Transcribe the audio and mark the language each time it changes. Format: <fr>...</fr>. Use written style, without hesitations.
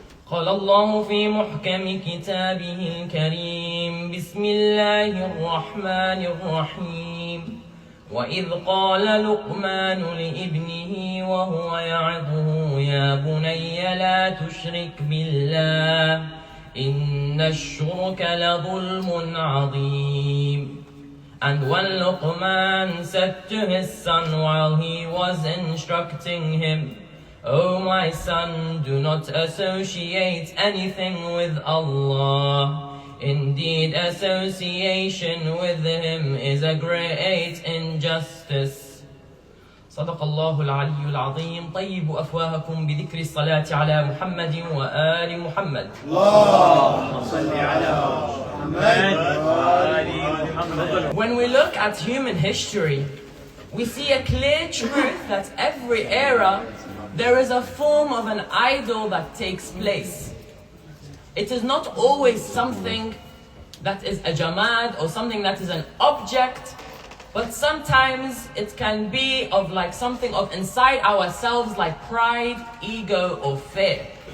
<ar>قال الله في محكم كتابه الكريم: بسم الله الرحمن الرحيم. وإذ قال لقمان لابنه وهو يعظه: يا بني لا تشرك بالله إن الشرك لظلم عظيم.</ar> <en>And when Luqmán said to his son while he was instructing him, O my son, do not associate anything with Allah. Indeed, association with Him is a great injustice.</en> <ar>صدق الله العلي العظيم. طيبوا أفواهكم بذكر الصلاة على محمد وآل محمد. اللهم صل على محمد وآل محمد.</ar> <en>When we look at human history, we see a clear truth that every era there is a form of an idol that takes place. It is not always something that is a jamad or something that is an object, but sometimes it can be of like something of inside ourselves, like pride, ego, or fear.</en>